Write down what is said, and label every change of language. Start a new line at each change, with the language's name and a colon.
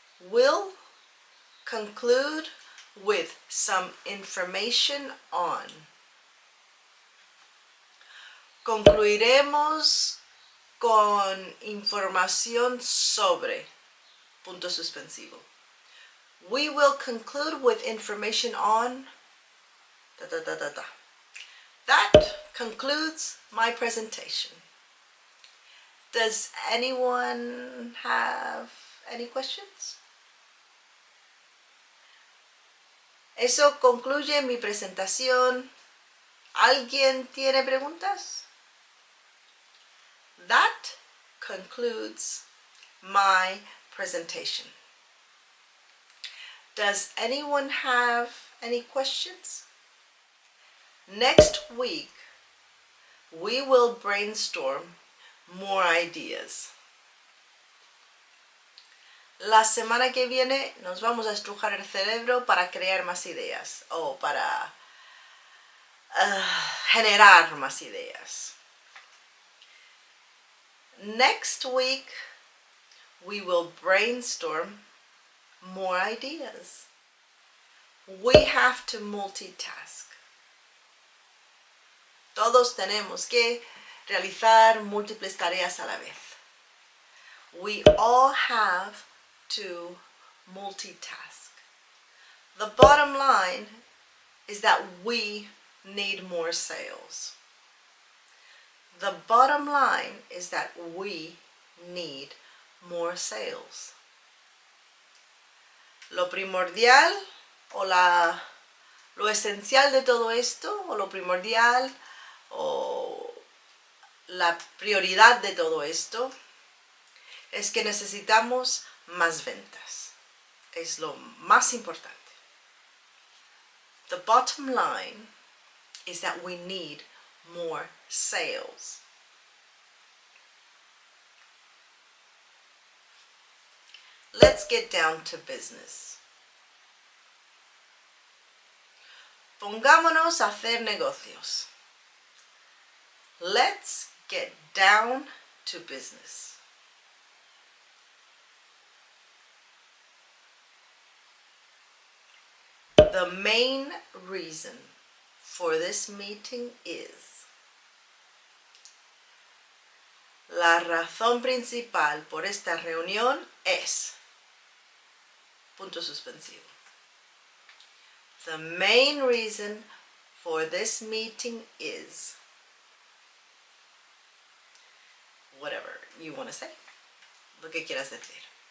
English: will conclude with some information on.
Spanish: Concluiremos con información sobre. Punto suspensivo.
English: We will conclude with information on. Da, da, da, da, da. That concludes my presentation. Does anyone have any questions?
Spanish: Eso concluye mi presentación. ¿Alguien tiene preguntas?
English: That concludes my presentation. Does anyone have any questions? Next week, we will brainstorm more ideas.
Spanish: La semana que viene nos vamos a estrujar el cerebro para crear más ideas o para generar más ideas.
English: Next week, we will brainstorm more ideas. We have to multitask.
Spanish: Todos tenemos que realizar múltiples tareas a la vez.
English: We all have to multitask. The bottom line is that we need more sales. The bottom line is that we need more sales.
Spanish: Lo primordial o lo esencial de todo esto, o lo primordial o la prioridad de todo esto es que necesitamos más ventas. Es lo más importante.
English: The bottom line is that we need more sales. Let's get down to business.
Spanish: Pongámonos a hacer negocios.
English: Let's get down to business. The main reason for this meeting is.
Spanish: La razón principal por esta reunión es. Punto suspensivo.
English: The main reason for this meeting is. Whatever you want to say.
Spanish: Lo que quieras decir.